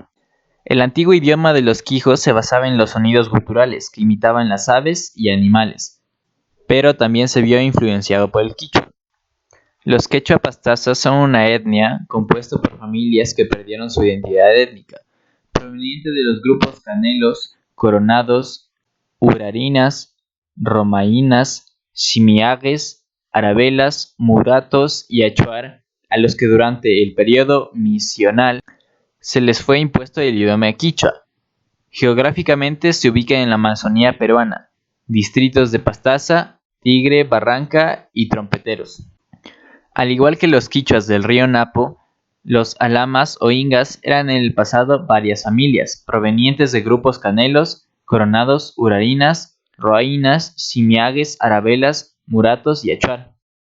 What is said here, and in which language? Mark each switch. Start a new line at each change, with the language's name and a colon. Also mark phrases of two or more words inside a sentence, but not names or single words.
Spanish: El antiguo idioma de los quijos se basaba en los sonidos guturales que imitaban las aves y animales, pero también se vio influenciado por el quichua. Los quechua pastazas son una etnia compuesta por familias que perdieron su identidad étnica, proveniente de los grupos canelos, coronados, urarinas, romaínas, simiagues, arabelas, muratos y achuar, a los que durante el periodo misional se les fue impuesto el idioma quichua. Geográficamente se ubica en la Amazonía peruana, distritos de Pastaza, Tigre, Barranca y Trompeteros. Al igual que los quichuas del río Napo, los alamas o ingas eran en el pasado varias familias, provenientes de grupos canelos, coronados, urarinas, roaínas, simiagues, arabelas, muratos y achuar.